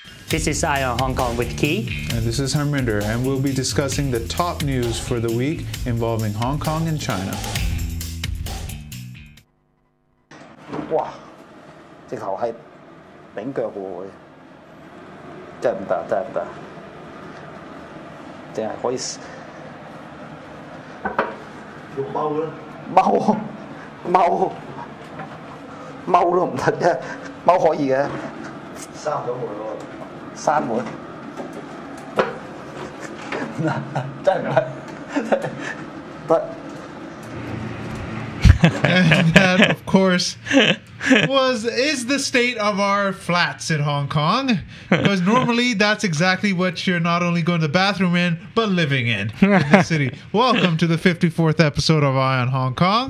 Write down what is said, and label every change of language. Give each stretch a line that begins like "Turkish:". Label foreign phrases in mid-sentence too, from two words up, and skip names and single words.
English: This is Eye on Hong Kong with Key. And this is Harminder, and we'll be discussing the top news for the week involving Hong Kong and China. 哇！
Cantonese: 直頭係頂腳喎，真係唔得，真係唔得，淨係可以要踎啦，踎都唔得啫，踎可以嘅，閂咗門咯，閂門，唔得，真係唔得，得。
English: And that, of course, is the state of our flats in Hong Kong. Because normally that's exactly what you're not only going to the bathroom in, but living in the city. Welcome to the 54th episode of Eye on Hong Kong.